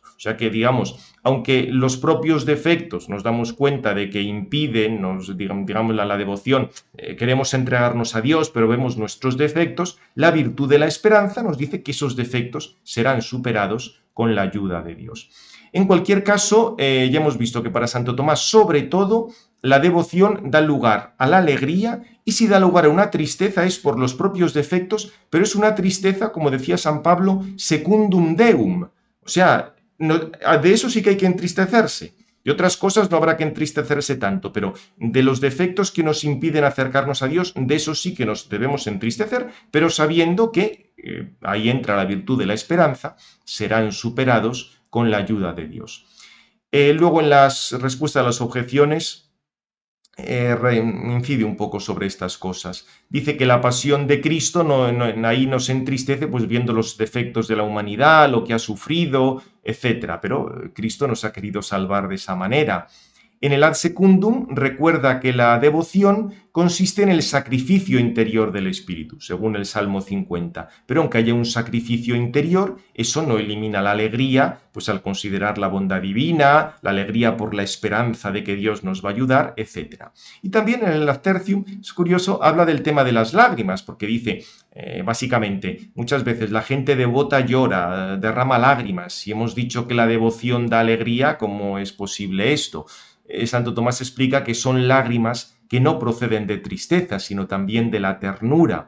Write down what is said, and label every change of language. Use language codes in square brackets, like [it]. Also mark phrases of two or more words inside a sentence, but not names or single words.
[es] O sea que, digamos, aunque los propios defectos nos damos cuenta de que impiden, digamos, la devoción, queremos entregarnos a Dios, pero vemos nuestros defectos, la virtud de la esperanza nos dice que esos defectos serán superados con la ayuda de Dios. En cualquier caso, ya hemos visto que para Santo Tomás, sobre todo, la devoción da lugar a la alegría y si da lugar a una tristeza es por los propios defectos, pero es una tristeza, como decía San Pablo, [la] secundum deum. [es] O sea, no, de eso sí que hay que entristecerse. De otras cosas no habrá que entristecerse tanto, pero de los defectos que nos impiden acercarnos a Dios, de eso sí que nos debemos entristecer, pero sabiendo que ahí entra la virtud de la esperanza, serán superados con la ayuda de Dios. Luego en las respuestas a las objeciones incide un poco sobre estas cosas. Dice que la pasión de Cristo ahí nos entristece pues viendo los defectos de la humanidad, lo que ha sufrido, etc. Pero Cristo nos ha querido salvar de esa manera. En el [la] ad secundum [es] recuerda que la devoción consiste en el sacrificio interior del espíritu, según el Salmo 50. Pero aunque haya un sacrificio interior, eso no elimina la alegría, pues al considerar la bondad divina, la alegría por la esperanza de que Dios nos va a ayudar, etc. Y también en el [la] ad tertium, [es] es curioso, habla del tema de las lágrimas, porque dice, básicamente, muchas veces la gente devota llora, derrama lágrimas, y hemos dicho que la devoción da alegría, ¿cómo es posible esto? Santo Tomás explica que son lágrimas que no proceden de tristeza, sino también de la ternura.